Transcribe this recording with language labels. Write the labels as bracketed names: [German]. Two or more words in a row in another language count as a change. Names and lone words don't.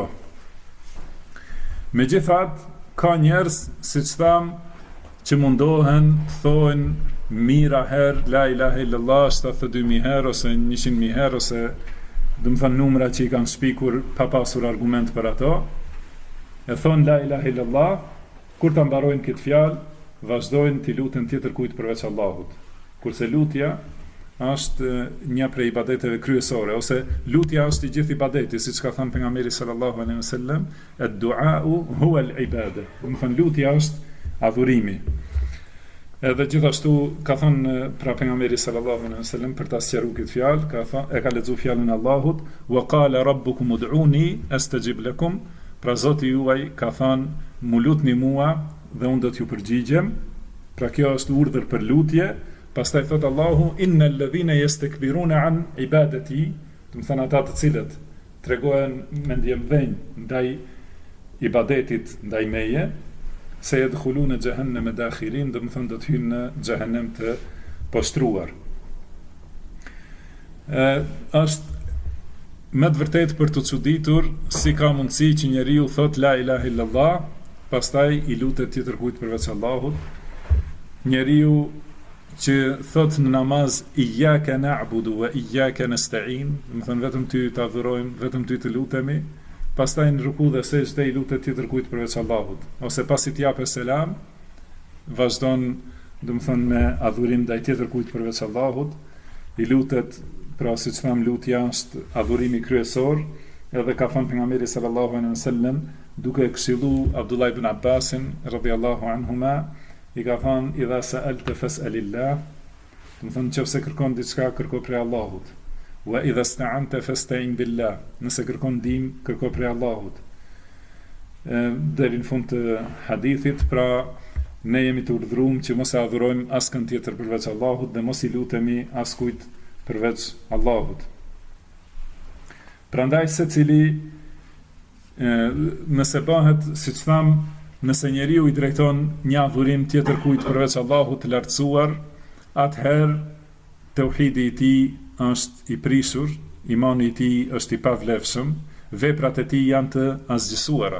[Albanian] Megjithatë, ka njerëz, siç tham, që mundohen, thonë mira herë, [Arabic] لا إله إلا الله, [Albanian] 72.000 herë, ose 100.000 herë, ose do të thënë numra që i kanë shpikur pa pasur argument për ato, e thonë [Arabic] لا إله إلا الله, [Albanian] kur ta mbarojnë këtë fjalë, vazhdojnë t'i luten tjetër kujt përveç Allahut. Kurse lutja është një prej ibadeteve kryesore, ose lutja është i gjithë ibadeti, siç ka thënë pejgamberi [Arabic] صلى الله عليه وسلم, الدعاء هو العبادة. [Albanian] Do të thënë lutja është adhurimi. Edhe gjithashtu ka thënë pra pejgamberi [Arabic] صلى الله عليه وسلم [Albanian] për ta sqaruar këtë fjalë, e ka lexuar fjalën e Allahut, [Arabic] وقال ربكم ادعوني أستجب لكم, [Albanian] pra Zoti juaj ka thënë mu lutni mua dhe unë do t'ju përgjigjem. Pra kjo është urdhër për lutje. Pastaj thot Allahu [Arabic] إن الذين يستكبرون عن عبادتي, [Albanian] do të thënë ata të cilët tregohen me ndjemdhenj ndaj ibadetit ndaj meje, se [Arabic] يدخلون جهنم داخرين, [Albanian] do të thonë do të hynë në xhehenem të poshtruar. Është me të vërtetë për të çuditur si ka mundësi që njeriu thot [Arabic] لا إله إلا الله, [Albanian] pastaj i lutet tjetër kujt përveç Allahut. Njeriu që thot në namaz [Arabic] إياك نعبد وإياك نستعين, [Albanian] do të thonë vetëm ty të adhurojmë, vetëm ty të lutemi, pastaj në ruku dhe sejdë i lutet tjetër kujt përveç Allahut, ose pasi të japë selam, vazhdon, do të thonë me adhurim ndaj tjetër kujt përveç Allahut, i lutet, pra si që thamë lutja është adhurimi kryesor, edhe ka thënë pejgamberi [Arabic] صلى الله عليه وسلم, [Albanian] duke këshillu Abdullah ibn Abbasin [Arabic] رضي الله عنهما, [Albanian] i ka thënë [Arabic] إذا سألت فاسأل الله, [Albanian] do të thonë nëse kërkon diçka kërko prej Allahut, [Arabic] وإذا استعنت فاستعن بالله, [Albanian] nëse kërkon ndihmë kërko prej Allahut. Deri në fund të hadithit, pra ne jemi të urdhëruar që mos e adhurojmë askën tjetër përveç Allahut dhe mos i lutemi askujt përveç Allahut. Prandaj secili nëse bëhet, siç tham, nëse njeriu i drejton një adhurim tjetër kujt përveç Allahut të lartësuar, atëherë tauhidi i tij është i prishur, imani i tij është i pavlefshëm, veprat e tij janë të asgjësuara.